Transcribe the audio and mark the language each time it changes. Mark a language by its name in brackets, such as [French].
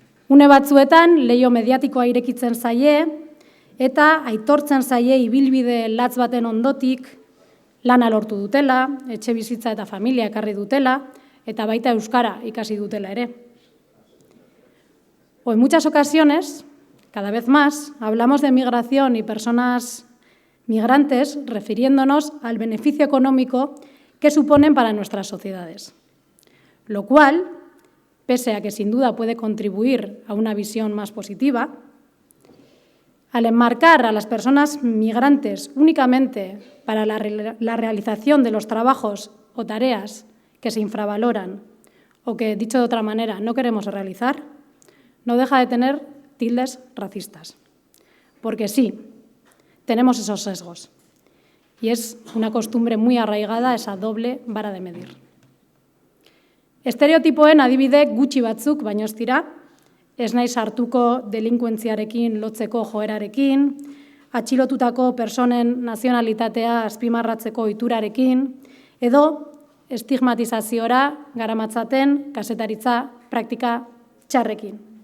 [Basque] Une batzuetan leiho mediatikoa irekitzen zaie eta aitortzen zaie ibilbide latz baten ondotik lana lortu dutela, etxe bizitza eta familia ekarri dutela, eta baita euskara ikasi dutela ere. [Spanish] O en muchas ocasiones, cada vez más, hablamos de migración y personas migrantes refiriéndonos al beneficio económico que suponen para nuestras sociedades. Lo cual, pese a que sin duda puede contribuir a una visión más positiva, al enmarcar a las personas migrantes únicamente para la realización de los trabajos o tareas que se infravaloran o que, dicho de otra manera, no queremos realizar, no deja de tener tildes racistas. Porque sí, tenemos esos sesgos. Y es una costumbre muy arraigada esa doble vara de medir. [Basque] Estereotipoen adibide gutxi batzuk baino ez dira, ez naiz sartuko delinkuentziarekin lotzeko joerarekin, atxilotutako personen nazionalitatea azpimarratzeko ohiturarekin, edo estigmatizaziora garamatzaten kazetaritza praktika txarrekin.